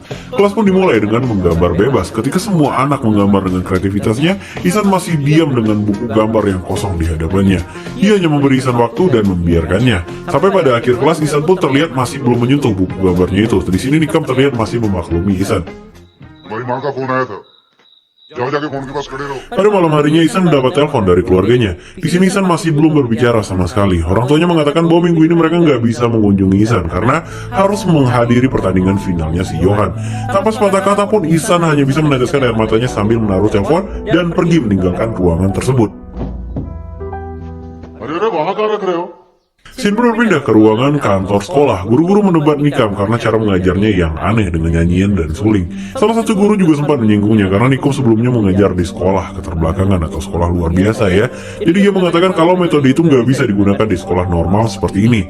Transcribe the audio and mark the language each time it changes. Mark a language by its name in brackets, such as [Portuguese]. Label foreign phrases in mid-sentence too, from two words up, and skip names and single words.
[Indonesian] Kelas pun dimulai dengan menggambar bebas. Ketika semua anak menggambar dengan kreativitasnya, Ihsan masih diam dengan buku gambar yang kosong di hadapannya. Ia hanya memberi Ihsan waktu dan membiarkannya. Sampai pada akhir kelas, Ihsan pun terlihat masih belum menyentuh buku gambarnya itu. Di sini Nikam terlihat masih memaklumi Ihsan. [Hindi] तुम्हारी माँ का फोन आया था जाओ जाके फोन के पास खड़े रहो [Indonesian] Pada malam harinya Ihsan mendapat telepon dari keluarganya. Di sini Ihsan masih belum berbicara sama sekali. Orang tuanya mengatakan bahwa minggu ini mereka nggak bisa mengunjungi Ihsan karena harus menghadiri pertandingan finalnya si Johan. Tanpa sepatah kata pun Ihsan hanya bisa meneteskan air matanya sambil menaruh telepon dan pergi meninggalkan ruangan tersebut. [Hindi] अरे अरे वहाँ कहाँ रख रहे हो [Indonesian] Scene pun berpindah ke ruangan kantor sekolah. Guru-guru menebat Nikam karena cara mengajarnya yang aneh dengan nyanyian dan suling. Salah satu guru juga sempat menyinggungnya karena Nikam sebelumnya mengajar di sekolah keterbelakangan atau sekolah luar biasa ya. Jadi dia mengatakan kalau metode itu nggak bisa digunakan di sekolah normal seperti ini.